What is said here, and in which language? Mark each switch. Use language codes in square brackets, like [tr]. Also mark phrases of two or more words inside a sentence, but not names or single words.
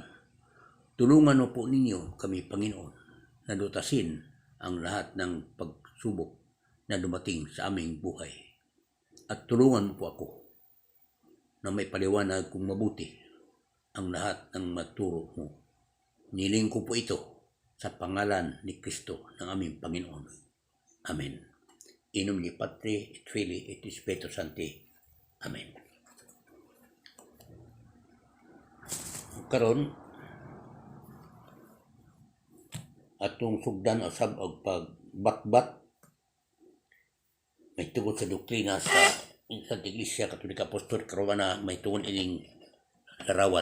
[tl] Tulungan mo po ninyo kami, Panginoon, na lutasin ang lahat ng pagsubok na dumating sa aming buhay. At tulungan mo po ako na may paliwanag kung mabuti ang lahat ng maturo mo. Niling ko po ito sa pangalan ni Kristo ng aming Panginoon. Amen. [la] In nomine Patri et Filii et Spiritus Sancti. [tl] Amen. [ceb] Karon atong sugdan usab og pagbatbat may tungod sa doktrina sa Santa Iglesia Katolika Apostolika Romana may tungod ining larawan.